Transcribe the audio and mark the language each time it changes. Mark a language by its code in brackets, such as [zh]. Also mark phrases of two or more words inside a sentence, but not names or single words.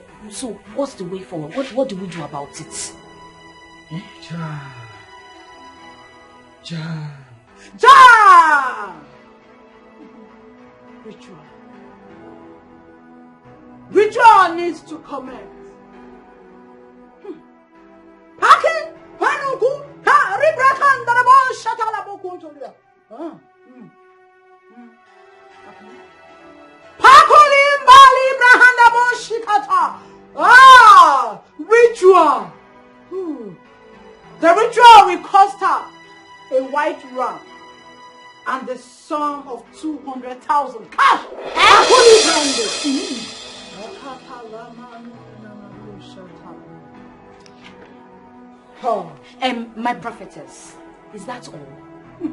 [en] So, what's the way forward? What do we do about it? Ja! Ja! Ja! Ritual. Ritual needs to commence. Pake, panuku, ka ribrakanda na bo shatala bo kuntolia. Pakoli mbali brahanda bo shikata. Ritual. The ritual will cost her a white ram and the sum of 200,000 cash. My prophetess, is that all?